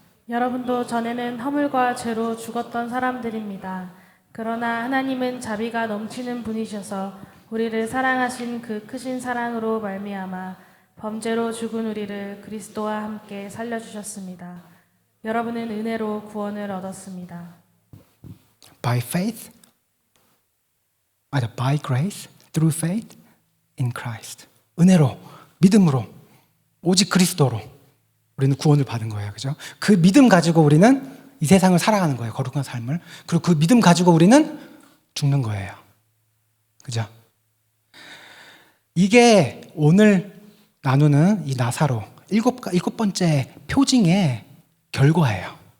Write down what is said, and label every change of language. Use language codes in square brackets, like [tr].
[ko] 여러분도 전에는 허물과 죄로 죽었던 사람들입니다. 그러나 하나님은 자비가 넘치는 분이셔서 우리를 사랑하신 그 크신 사랑으로 말미암아 범죄로 죽은 우리를 그리스도와 함께 살려주셨습니다. 여러분은 은혜로 구원을 얻었습니다. [en] By faith, by grace, through faith in Christ. [ko] 은혜로, 믿음으로, 오직 그리스도로 우리는 구원을 받은 거예요. 그죠? 그 믿음 가지고 우리는 이 세상을 살아가는 거예요. 거룩한 삶을. 그리고 그 믿음 가지고 우리는 죽는 거예요. 그죠? 이게 오늘 나누는 이 나사로 일곱 번째 표징의 결과예요.